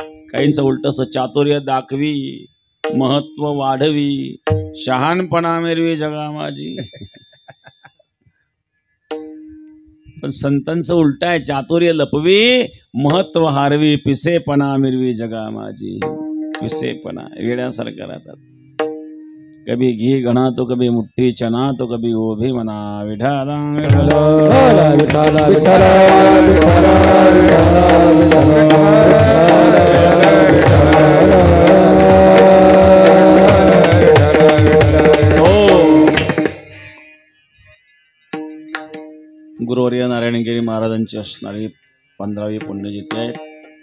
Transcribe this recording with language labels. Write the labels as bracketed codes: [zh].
[mr] काहींचं उलट असतं, चातुर्य दाखवी, महत्व वाढवी, शहाणपणा मिरवी जगा माझी. पण संतांचं उलट आहे, चातुर्य लपवी, महत्व हारवी, पिसेपणा मिरवी जगा माझी. पिसेपणा वेड्यासारखं राहतात. [hi] कभी घी गणा तो कभी मुठ्ठी चना तो कभी वो भी मना. [mr] विठाला विठाला विठाला विठाला गुरुवर्य नारायणगिरी महाराजांची असणारी 15वी पुण्यतिथी आहे.